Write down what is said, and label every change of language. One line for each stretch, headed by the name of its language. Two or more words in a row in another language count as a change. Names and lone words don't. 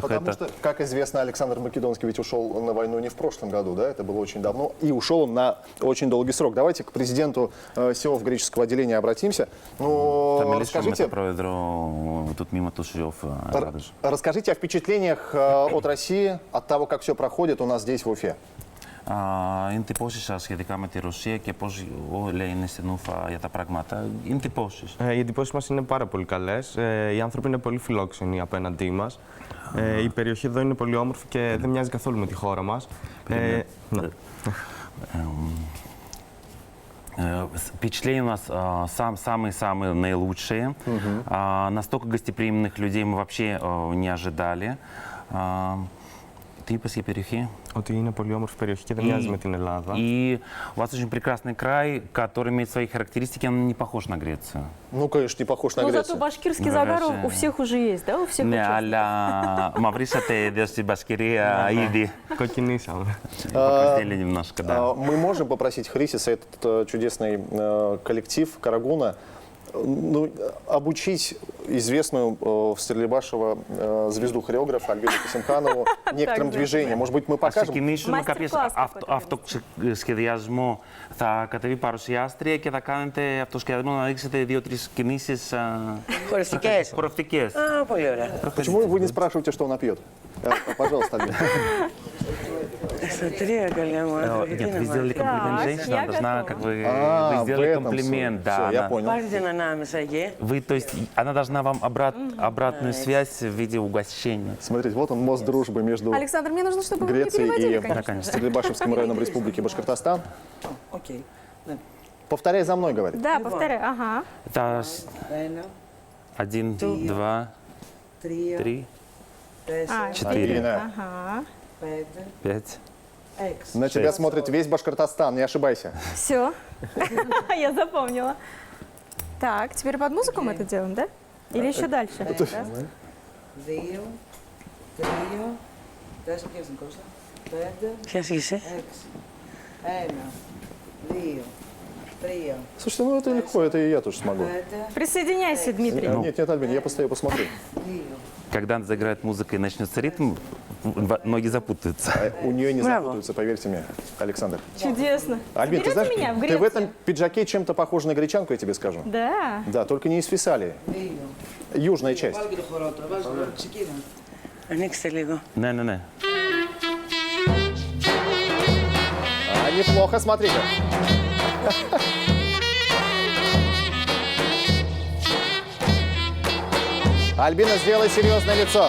Russian: Потому что, как известно, Александр Македонский ведь ушел на войну не в прошлом году, да? Это было очень давно. И ушел он придом на очень долгий срок. Давайте к президенту СИОФ греческого отделения обратимся. Ну, расскажите, тут мимо Тушев. расскажите о впечатлениях от России, от того, как все проходит у нас здесь, в Уфе.
Greek: Είναι τυπώσεις σχετικά με τη Ρωσία και πώς λέει είναι στην Ούφα για τα πράγματα. Είναι τυπώσεις. Οι εντυπώσεις μας είναι πάρα πολύ καλές. Οι άνθρωποι είναι πολύ φιλόξενοι απέναντί μας. Η περιοχή εδώ είναι πολύ όμορφη και δεν μοιάζει καθόλου με τη χώρα μας.
Russian: Впечатления у нас самые-самые наилучшие. Настолько гостеприимных людей мы вообще не ожидали.
Greek: Ты είπες για περιοχή? Ότι είναι πολύ όμορφη περιοχή και δεν μοιάζει με την Ελλάδα.
Russian: И у вас очень прекрасный край, который имеет свои характеристики, он не похож на Грецию. Ну, конечно, не похож на Ну, Грецию. зато башкирский загар у всех уже есть, да? У всех
Greek: Ναι,
Russian: участников.
Greek: αλλά μαυρίσατε εδώ στην Μπασκυρία ήδη. Κοκκινήσαμε.
Russian: Покраснели немножко, да. Мы можем попросить Хрисиса, этот чудесный коллектив Карагуна, ну, обучить известную в Стерлибашево звезду хореографа Альбину Касимханову некоторым движениям. Может быть, мы
Greek: Ας
Russian: покажем?
Greek: ξεκινήσουμε κάποιες Μάστερ κλάς αυτοσχεδιασμό. Θα κατεβεί παρουσιάστρια και θα κάνετε αυτοσχεδιασμό να δείξετε 2-3 κινήσεις Χορευτικές. χορευτικές. Α, πολύ ωραία.
Russian: Почему вы не спрашиваете, что он напьет? Пожалуйста, Альбина.
Greek: Στα τρία, καλέ μου άνθρωποι, τι
Russian: Нет,
Greek: να
Russian: вы сделали
Greek: μάθει.
Russian: комплимент Так, женщине, я она должна, готова. как вы в сделали этом комплимент, смысле. да. Всё, я она- понял.
Greek: Πάρτε την ανάμεσα εκεί.
Russian: Вы, то есть, она должна вам обратную связь в виде угощения. Смотрите, вот он, мост дружбы между Александр, мне нужно, чтобы вы мне Грецией переводили, и конечно. конечно. Стерлибашевским районом Республики Башкортостан. Окей. Повторяй за мной, говорит. Да, повторяю. Ага. Это
Greek: Ένα,
Russian: 1, 2,
Greek: τρία,
Russian: 3,
Greek: τέσσερα,
Russian: 4, Ирина, Ага.
Greek: πέντε,
Russian: 5.
Greek: έξι.
Russian: на тебя смотрит весь Башкортостан, не ошибайся. Все. Я запомнила. Так, теперь под музыку мы это делаем, да? Или еще дальше? Да? 2, 3, 4,
Greek: ποιος είναι Κώστα, 5, Ποιος είσαι?
Russian: 6, 1, 2, 3, Слушайте, ну это легко, это и я тоже смогу. 5, Присоединяйся, Дмитрий. Нет, нет, Альбин, я постою, посмотрю. 2, Когда заиграет музыка и начнется ритм, ноги запутаются. У нее не Браво. запутаются, поверьте мне, Александр. Чудесно. Альбин, ты Заберете знаешь, меня в ты в Грецию? этом пиджаке чем-то похож на гречанку, я тебе скажу. Да. Да, только не из Фессалии, 2. южная часть.
Greek: Βάλω και το χορότερο, βάζω τώρα, ξεκίνα. Ανοίξτε λίγο. Ναι, ναι, ναι.
Russian: А, неплохо, смотри-ка. Альбина, сделай серьезное лицо.